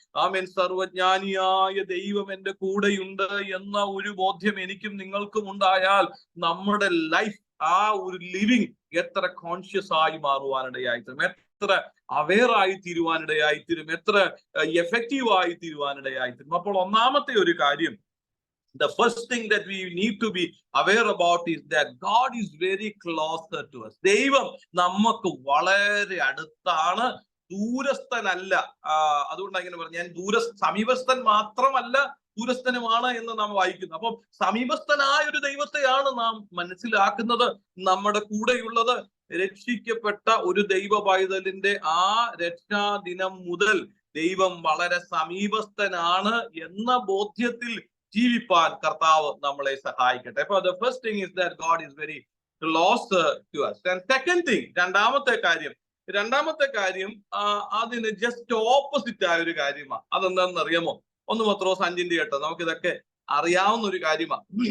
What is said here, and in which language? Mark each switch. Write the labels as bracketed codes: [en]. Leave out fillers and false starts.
[ml] ആമേൻ സർവജ്ഞാനിയായ ദൈവം എന്റെ കൂടെയുണ്ട് എന്ന ഒരു ബോധ്യം എനിക്കും നിങ്ങൾക്കും ഉണ്ടായാൽ നമ്മുടെ ലൈഫ്, ആ ഒരു ലിവിങ് എത്ര കോൺഷ്യസ് ആയി മാറുവാനിടയായിത്തീരും, എത്ര അവെയർ ആയി തീരുവാനിടയായിത്തീരും, എത്ര എഫക്റ്റീവ് ആയി തീരുവാനിടയായിത്തീരും. അപ്പോൾ ഒന്നാമത്തെ ഒരു കാര്യം, [en] the first thing that we need to be aware about is that God is very closer to us. [ml] ദൈവം നമുക്ക് വളരെ അടുത്താണ്, ദൂരസ്ഥനല്ല. അതുകൊണ്ടാണ് ഇങ്ങനെ പറഞ്ഞു, ഞാൻ സമീപസ്ഥൻ മാത്രമല്ല ദൂരസ്ഥനുമാണ് എന്ന് നാം വായിക്കുന്നു. അപ്പം സമീപസ്ഥനായ ഒരു ദൈവത്തെയാണ് നാം മനസ്സിലാക്കുന്നത് നമ്മുടെ കൂടെയുള്ളത്. രക്ഷിക്കപ്പെട്ട ഒരു ദൈവ പൈതലിന്റെ ആ രക്ഷാ ദിനം മുതൽ ദൈവം വളരെ സമീപസ്ഥനാണ് എന്ന ബോധ്യത്തിൽ ജീവിപ്പാൻ കർത്താവ് നമ്മളെ സഹായിക്കട്ടെ. അപ്പൊ [en] the first thing is that God is very close to us. And second thing, [ml] രണ്ടാമത്തെ കാര്യം അതിന് ജസ്റ്റ് ഓപ്പോസിറ്റ് ആയ ഒരു കാര്യമാണ്. അതെന്താണെന്ന് അറിയാമോ? 1 പത്രോസ് 5:8. നമുക്കിതൊക്കെ അറിയാവുന്ന ഒരു കാര്യമാണ്.